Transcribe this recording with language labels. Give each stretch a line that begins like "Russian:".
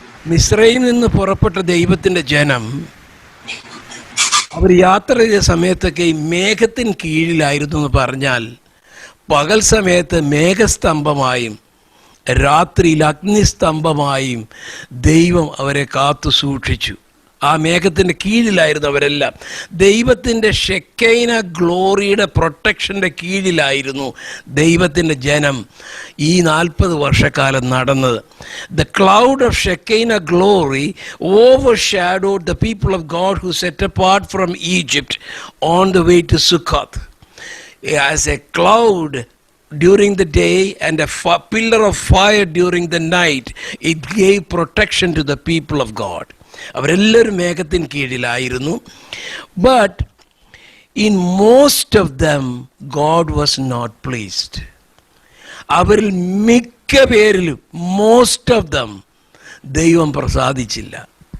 Malayalam: മിസ്രൈമിൽ നിന്ന് പുറപ്പെട്ട ദൈവത്തിൻ്റെ ജനം അവർ യാത്ര ചെയ്ത സമയത്തൊക്കെ ഈ മേഘത്തിന് കീഴിലായിരുന്നു എന്ന് പറഞ്ഞാൽ, പകൽ സമയത്ത് മേഘസ്തംഭമായും രാത്രിയിൽ അഗ്നിസ്തംഭമായും ദൈവം അവരെ കാത്തു സൂക്ഷിച്ചു. ആ മേഘത്തിൻ്റെ കീഴിലായിരുന്നു അവരെല്ലാം. ദൈവത്തിൻ്റെ ഷെക്കൈന ഗ്ലോറിയുടെ പ്രൊട്ടക്ഷൻ്റെ കീഴിലായിരുന്നു ദൈവത്തിൻ്റെ ജനം ഈ 40 വർഷക്കാലം നടന്നത്.
English: The cloud of Shekinah glory overshadowed the people of God who set apart from Egypt on the way to Sukkot. As a cloud during the day and a pillar of fire during the night, it gave protection to the people of God.
Malayalam: അവരെല്ലാവരും മേഘത്തിന് കീഴിലായിരുന്നു.
English: But in most of them God was not pleased.
Malayalam: അവരിൽ മിക്ക പേരിലും,
English: most of them,
Malayalam: ദൈവം പ്രസാദിച്ചില്ല.